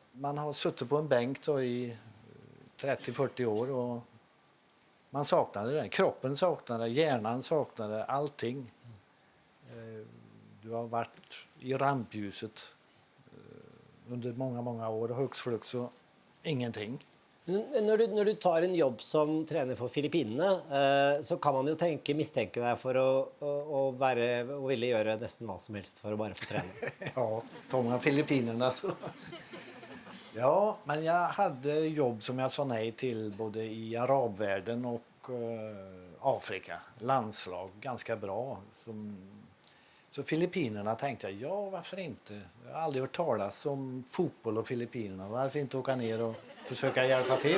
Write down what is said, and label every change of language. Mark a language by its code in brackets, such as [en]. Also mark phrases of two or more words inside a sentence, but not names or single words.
[sv] Man har suttit på en bänk då i 30-40 år och man saknade det. Kroppen saknade, hjärnan saknade, allting. Du har varit i rampljuset under många, många år och hux flux och ingenting. [no] Når du tar en jobb som trener for Filippinene, så kan man jo mistenke deg for å ville gjøre nesten hva som helst for å bare få trene. [sv] Ja, tar man Filippinerna så... Ja, men jag hade jobb som jag sa nej till både i arabvärlden och Afrika. Landslag, ganska bra. Så Filippinerna tänkte jag, ja varför inte? Jag har aldrig hört talas om fotboll och Filippinerna. Varför inte åka ner och försöka hjälpa till?